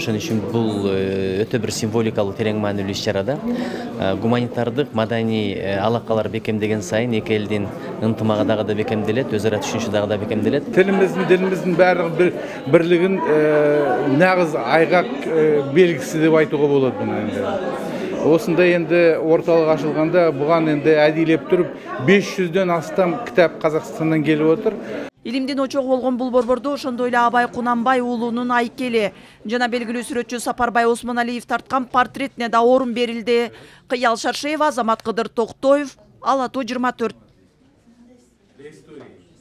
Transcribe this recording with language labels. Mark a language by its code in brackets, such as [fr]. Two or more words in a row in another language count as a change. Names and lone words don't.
[ky] Ошон үчүн бул өтө бир символикалуу, терең маанилүү иш-чарада гуманитардык, маданий алакалар бекемдеген сайын эки элдин ынтымагы дагы да бекемделет, өз ара түшүнүшү дагы да бекемделет. Дилимиздин баардык бирлигин нагыз айгак белгиси деп айтууга болот муну энди. [kk] Осындай енді орталық ашылғанда бұған енді әдейлеп тұрып 500-ден астам кітап Қазақстаннан келіп отыр. [ky] Илимдин очогу болгон бул борборду ошондой эле Абай Кунанбай уулунун айкели жана белгилүү сүрөтчү Сапарбай Осмоналиев тарткан портретине да орун берилди. Кыял Шаршеева, Азамат Кыдыр Токтоев, Ала Тоо 24.